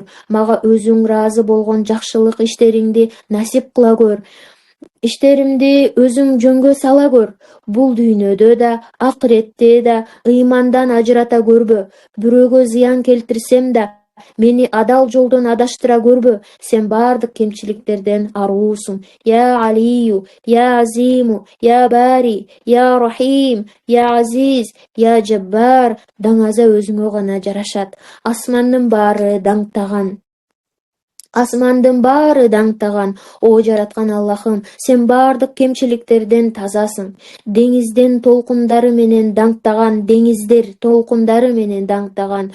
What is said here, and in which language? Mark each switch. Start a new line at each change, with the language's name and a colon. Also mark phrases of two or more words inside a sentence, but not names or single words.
Kyrgyz: Мага өзүң ыраазы болгон жакшылык иштериңди насип кыла көр. Иштеримди өзүң жөнгө сала көр. Бул дүйнөдө да, акыретте да ыймандан ажырата көрбө. Бирөөгө зыян келтирсем да, мени адал жолдон адаштыра көрбө. Сен бардык кемчиликтерден аруусуң. Я Алию, я Азиму, я Бари, я Рахим, я Азиз, я Жаббар. Даңаза өзүңө гана жарашат. Асмандын баары даңтаган. О жараткан Аллахым, сен бардык кемчиликтерден тазасың. Деңиздер толкундары менен даңтаган.